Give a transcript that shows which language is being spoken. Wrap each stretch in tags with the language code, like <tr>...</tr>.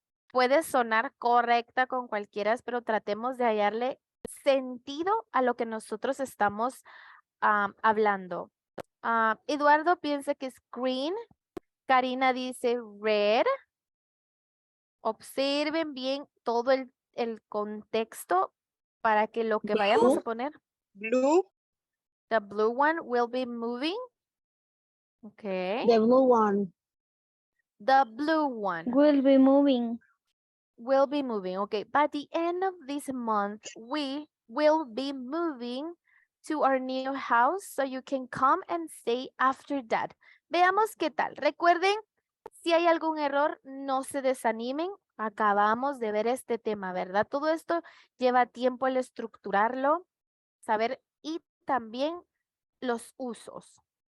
<es>Puede sonar correcta con cualquiera, pero tratemos de hallarle sentido a lo que nosotros estamos hablando. Eduardo piensa que es green. Karina dice red. Observen bien todo el contexto para que lo que vayamos a poner.</es> <en>Blue. The blue one will be moving. Okay. The blue one. The blue one Will be moving. will be moving. Okay. By the end of this month, we will be moving to our new house so you can come and stay after that.</en> <es>Veamos qué tal. Recuerden, si hay algún error, no se desanimen. Acabamos de ver este tema, ¿verdad? Todo esto lleva tiempo el estructurarlo, saber y también los usos.</es>